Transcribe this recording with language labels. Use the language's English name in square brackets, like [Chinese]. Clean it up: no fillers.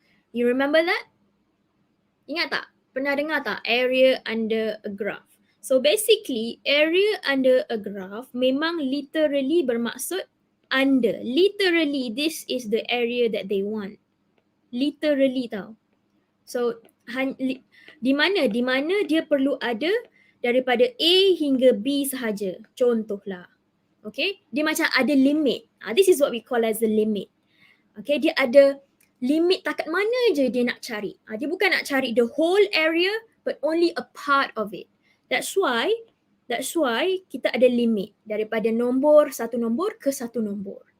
[English] You remember that? [Malay] Ingat tak? Pernah dengar tak [English] area under a graph? So basically, area under a graph [Malay] memang [English] literally [Malay] bermaksud [English] under. Literally, this is the area that they want. Literally [Malay] tau. So di mana dia perlu ada daripada A hingga B sahaja. Contohlah. Okay, dia macam ada limit. [English] This is what we call as the limit. [Malay] Okay, dia ada limit takat mana je dia nak cari. Dia bukan nak cari [English] the whole area but only a part of it. That's why [Malay] kita ada limit daripada satu nombor ke satu nombor.